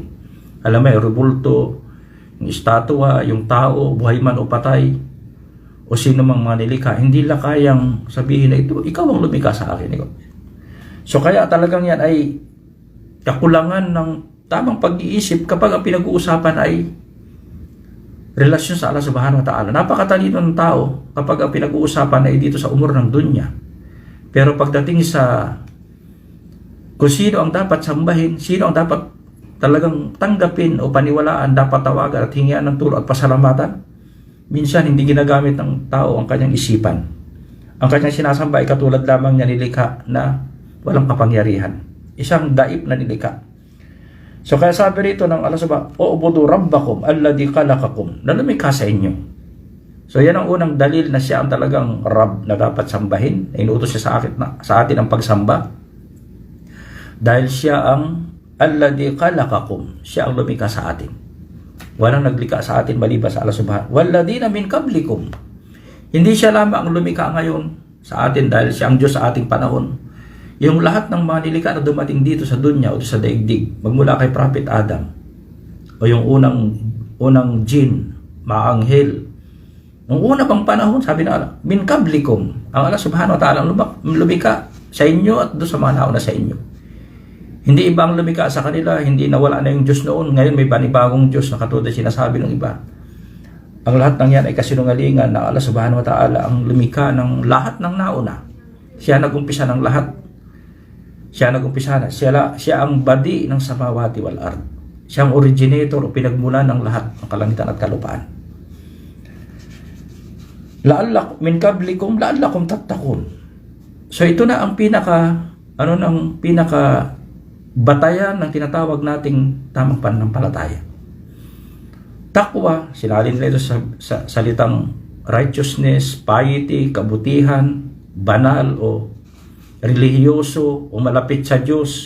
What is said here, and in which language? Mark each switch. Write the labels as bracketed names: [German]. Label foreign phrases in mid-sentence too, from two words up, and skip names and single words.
[Filipino] Alam mo, yung rebulto, yung estatwa, yung tao, buhay man o patay, o sino mang mga nilikha, hindi nila kayang sabihin na ito, ikaw ang lumikha sa akin. So kaya talagang yan ay kakulangan ng tamang pag-iisip kapag ang pinag-uusapan ay relasyon sa Allah [Arabic] سبحانه وتعالى. [Filipino] Napakatalino ng tao kapag ang pinag-uusapan ay dito sa umur ng dunya. Pero pagdating sa kung sino ang dapat sambahin, sino ang dapat talagang tanggapin o paniwalaan, dapat tawagan at hingian ng tulong at pasalamatan, minsan hindi ginagamit ng tao ang kanyang isipan. Ang kanyang sinasamba ay katulad lamang niya nilikha na walang kapangyarihan. Isang daip na nilikha. So kaya sabi rito ng Allah subhanahu, [Arabic] اعبدوا ربكم الذي خلقكم, [Filipino] na lumikha sa inyo. So yan ang unang dalil na siya ang talagang Rabb na dapat sambahin. Inuutos siya sa atin ang pagsamba. Dahil siya ang [Arabic] الذي خلقكم, [Filipino] siya ang lumikha sa atin. Walang naglikha sa atin maliban sa Allah subhanahu. [Arabic] والذين من قبلكم. [Filipino] Hindi siya lamang ang lumikha ngayon sa atin dahil siya ang Diyos sa ating panahon. Yung lahat ng mga nilikha na dumating dito sa dunya o sa daigdig, magmula kay Prophet Adam, o yung unang jinn, mga anghel, nung una pang panahon, sabi na Allah, [Arabic] من قبلكم, [Filipino] ang Allah [Arabic] سبحانه وتعالى [Filipino] lumikha sa inyo at doon sa mga nauna sa inyo. Hindi ibang lumikha sa kanila, hindi nawala na yung Diyos noon, ngayon may panibagong Diyos na katulad sinasabi ng iba. Ang lahat ng yan ay kasinungalingan na Allah [Arabic] سبحانه وتعالى [Filipino] ang lumikha ng lahat ng nauna. Siya nag-umpisa ng lahat. Siya nag-umpisa na. Siya ang badi ng [Arabic] السماوات والأرض. [Filipino] Siya ang originator o pinagmula ng lahat ng kalangitan at kalupaan. [Arabic] من قبلكم لعلكم تتقون. [Filipino] So ito na ang pinaka batayan ng tinatawag nating tamang pananampalataya. Takwa, sinalin nila ito sa salitang [English] righteousness, piety, [Filipino] kabutihan, banal o relihiyoso o malapit sa Diyos.